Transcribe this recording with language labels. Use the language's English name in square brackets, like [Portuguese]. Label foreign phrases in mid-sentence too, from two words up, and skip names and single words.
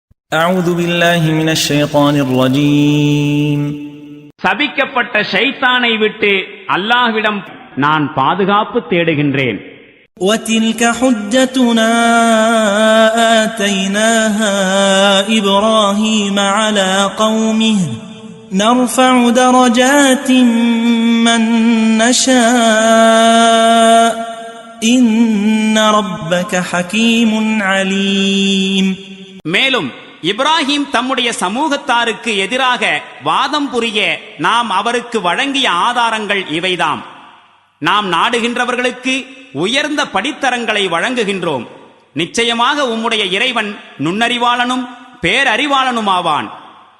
[Arabic] أعوذ بالله من الشيطان الرجيم [Tamil] சபிக்கப்பட்ட ஷைத்தானை விட்டு அல்லாஹ்விடம் நான் பாதுகாப்பு தேடுகின்றேன். [Arabic] وتلك حجتنا آتيناها إبراهيم على قومه نرفع درجات من نشاء إن ربك حكيم عليم. [Tamil] மேலும் இப்ராஹிம் தம்முடைய சமூகத்தாருக்கு எதிராக வாதம் புரிய நாம் அவருக்கு வழங்கிய ஆதாரங்கள் இவைதாம். நாம் நாடுகின்றவர்களுக்கு உயர்ந்த படித்தரங்களை வழங்குகின்றோம். நிச்சயமாக உம்முடைய இறைவன் நுண்ணறிவாளனும் பேரறிவாளனுமாவான்.